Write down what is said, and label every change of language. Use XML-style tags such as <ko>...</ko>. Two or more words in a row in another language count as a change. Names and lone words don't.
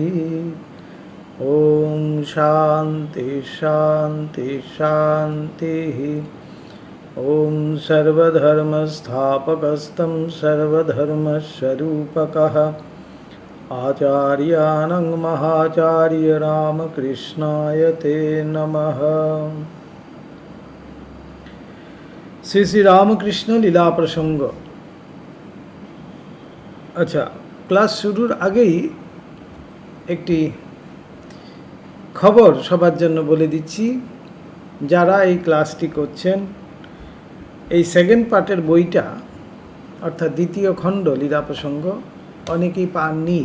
<sa>ॐ शान्ति शान्ति शान्तिः। ॐ सर्वधर्मस्थापकस्तं सर्वधर्मस्वरूपकः आचार्यानं महाचार्य रामकृष्णाय ते नमः।</sa> <bn>শ্রী শ্রী রামকৃষ্ণ লীলা প্রসঙ্গ। আচ্ছা, ক্লাস শুরুর আগেই একটি খবর সবার জন্য বলে দিচ্ছি। যারা এই ক্লাসটি করছেন, এই</bn> <en>second part</en> <bn>বইটা অর্থাৎ দ্বিতীয় খণ্ড লীলা প্রসঙ্গ অনেকেই পাননি।</bn>